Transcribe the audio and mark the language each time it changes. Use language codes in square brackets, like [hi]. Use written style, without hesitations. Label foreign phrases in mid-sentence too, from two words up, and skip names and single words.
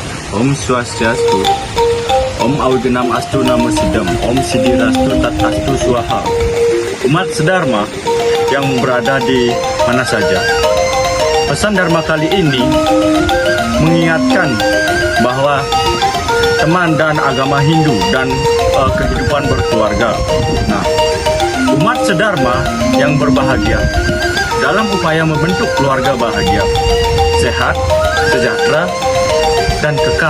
[sa] Om Swastiastu, Om Augenam Astu Namo Sidam, Om Sidirastu Tat Astu Swaha. [id] Umat sedharma yang berada di mana saja, pesan Dharma kali ini mengingatkan bahwa teman dan agama Hindu dan kehidupan berkeluarga. Nah, umat sedharma yang berbahagia dalam upaya membentuk keluarga bahagia, sehat, sejahtera, dan kekal.